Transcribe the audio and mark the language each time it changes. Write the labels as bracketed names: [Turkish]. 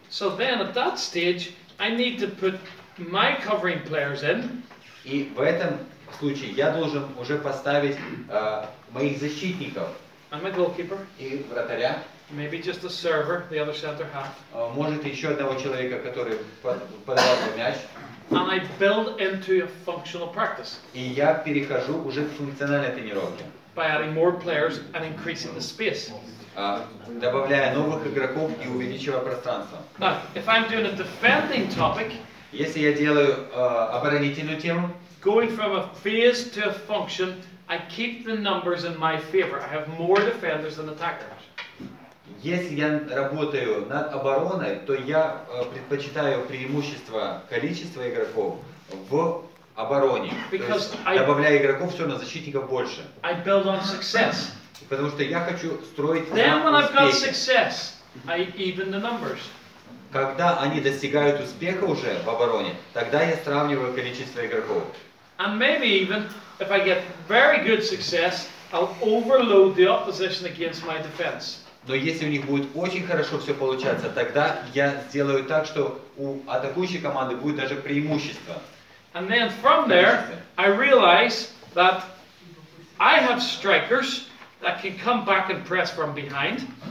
[English] So then at that stage, I need to put my covering players in. [Russian] И в этом случае я должен уже поставить моих защитников [English] I'm a goalkeeper, [Russian] и вратаря, [English] maybe just a server, the other centre half. [Russian] может еще одного человека, который подавал бы мяч. [English] And I build into a functional practice [Russian] И я перехожу уже к функциональной тренировке, [English] by adding more players and increasing the space. [Russian] добавляя новых игроков и увеличивая пространство. [English] Now, if I'm doing a defending topic, [Russian] Если я делаю оборонительную тему, [English] going from a phase to a function, I keep the numbers in my favor. I have more defenders than attackers. [Russian] если я работаю над обороной, то я предпочитаю преимущество количества игроков в обороне. То есть, добавляя игроков, все равно защитников больше. [English] I build on success. [Russian] Потому что я хочу строить [English] Then when [Russian] на [English] I've got [Russian] успехе. [English] success, I even the numbers. [Russian] Когда они достигают успеха уже в обороне, тогда я сравниваю количество игроков. [English] And maybe even, if I get very good success, I'll overload the opposition against my defense. [Russian] Но если у них будет очень хорошо все получаться, тогда я сделаю так, что у атакующей команды будет даже преимущество. [English] And then from there, I realize that I have strikers that can come back and press from behind.